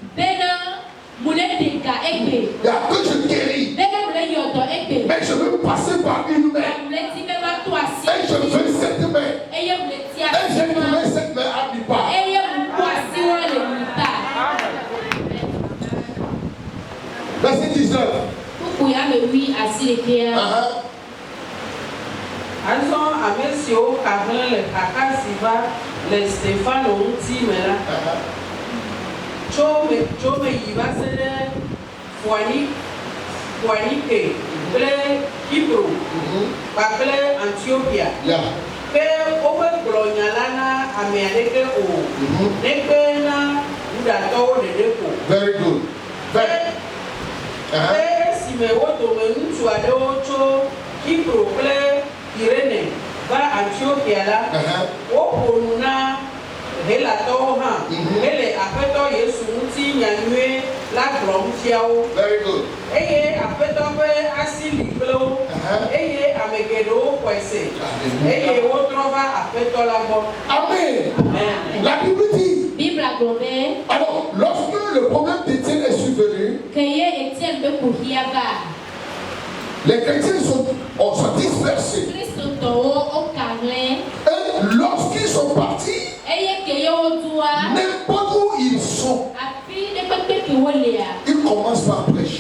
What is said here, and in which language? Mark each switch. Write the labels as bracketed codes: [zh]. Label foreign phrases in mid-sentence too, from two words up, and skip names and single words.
[fr] Il y a que je guéris. Mais je veux passer par une main. Et je veux cette main. Et j'ai trouvé cette main à mi part. Verset 19. [ee] Azɔ ame siwo kahlẽ le kaka si va le Stefano ŋuti me la tso me yi va se ɖe Foinike kple Kipro kpakple Antiochia ke woƒe gblɔnya la na ame aɖeke o negbe na Yudatɔwo ɖeɖe ko. [en] Very good. [ee] Esime wo dome ŋutsu aɖewo tso Kipro kple Kirene va Antiochia la, woƒo nu na Helatɔwo hã hele Aƒetɔ Yesu ŋuti nyanyuie la gblɔm fia wo. [en] Very good. [ee] Eye Aƒetɔ ƒe asi li kple wo. Eye ame geɖewo xɔe se. Eye wotrɔ va Aƒetɔ la gbɔ. [fr] Amen. La Bible dit. Alors, lorsque le problème d'Étienne est survenu, les chrétiens sont dispersés. Et lorsqu'ils sont partis, n'importe où ils sont, ils commencent par prêcher.